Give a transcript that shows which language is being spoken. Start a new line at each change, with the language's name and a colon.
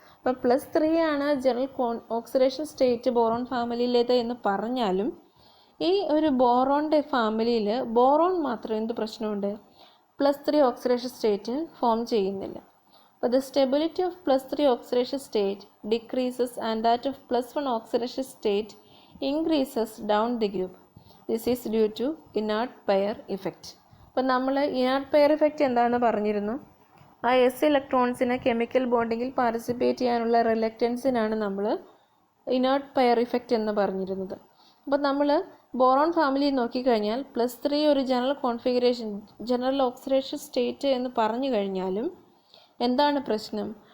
Malayalam: അപ്പോൾ +3 ആണ് general oxidation state boron ഫാമിലിയിലേത് എന്ന് പറഞ്ഞാലും ഈ ഒരു ബോറോണിൻ്റെ ഫാമിലിയിൽ ബോറോൺ മാത്രം എന്ത് പ്രശ്നമുണ്ട്? +3 ഓക്സിഡേഷൻ സ്റ്റേറ്റ് ഫോം ചെയ്യുന്നില്ല.
English: അപ്പോൾ the stability of +3 oxidation state decreases and that of +1 oxidation state increases down the group. This is due to inert pair effect.
Malayalam: അപ്പോൾ നമ്മൾ ഇനർട്ട് പെയർ ഇഫക്റ്റ് എന്താണെന്ന് പറഞ്ഞിരുന്നു. ആ S ഇലക്ട്രോൺസിന് കെമിക്കൽ ബോണ്ടിങ്ങിൽ പാർട്ടിസിപ്പേറ്റ് ചെയ്യാനുള്ള റിലക്റ്റൻസിനാണ് നമ്മൾ inert pair effect എന്ന് പറഞ്ഞിരുന്നത്. അപ്പോൾ നമ്മൾ ബോറോൺ ഫാമിലി നോക്കിക്കഴിഞ്ഞാൽ +3 ഒരു general configuration general oxidation state എന്ന് പറഞ്ഞു കഴിഞ്ഞാലും എന്താണ് പ്രശ്നം?